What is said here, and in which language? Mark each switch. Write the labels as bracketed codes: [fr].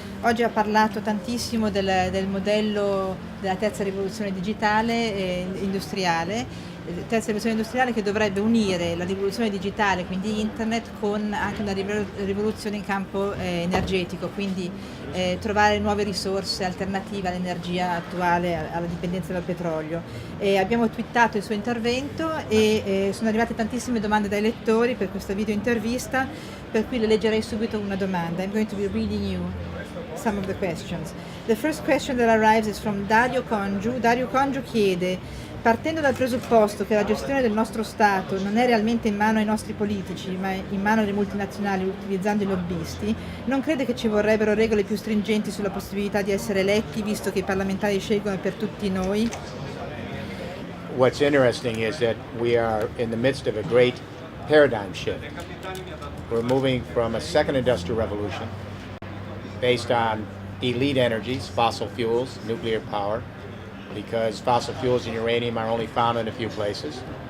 [it] Oggi ha parlato tantissimo del modello della terza rivoluzione digitale e industriale, terza rivoluzione industriale che dovrebbe unire la rivoluzione digitale, quindi internet, con anche una rivoluzione in campo energetico, quindi trovare nuove risorse alternative all'energia attuale, alla dipendenza dal petrolio. Abbiamo twittato il suo intervento e sono arrivate tantissime domande dai lettori per questa video intervista, per cui le leggerei subito una domanda. [en] I'm going to be reading you some of the questions. The first question that arrives is from Dario Congiu. [it] Dario Congiu chiede: partendo dal presupposto che la gestione del nostro Stato non è realmente in mano ai nostri politici, ma in mano alle multinazionali utilizzando i lobbisti, non crede che ci vorrebbero regole più stringenti sulla possibilità di essere eletti, visto che i parlamentari scelgono per tutti noi? [en] What's interesting is that we are in the midst of a great paradigm shift. We're moving from a second industrial revolution based on elite energies, fossil fuels, nuclear power, because fossil fuels and uranium are only found in a few places.